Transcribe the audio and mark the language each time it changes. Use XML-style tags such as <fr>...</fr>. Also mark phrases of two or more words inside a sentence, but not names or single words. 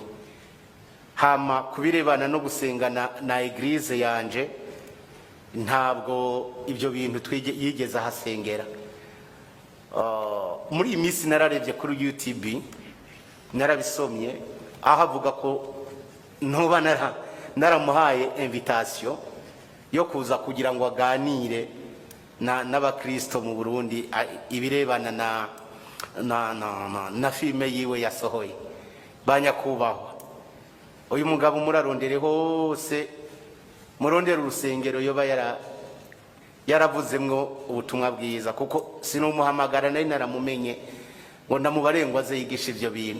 <rn>Hama kubirebana no gusengana na eglise yanje, ntabwo ibyo bintu yigeze ahasengera. Muri iyi minsi nararebye kuri YouTube, narabisomye aho avuga ko ntuba naramuhaye invitation yo kuza kugira ngo aganire n'abakristo mu Burundi ibirebana na filime yiwe yasohoye. Banyakubahwa, uyu mugabo murarondere hose, murondere urusengero yoba yaravuzemwo ubutumwa bwiza, kuko sinumuhamagara nari naramumenye ngo ndamubarengwa aze yigisha ivyo bintu.</rn>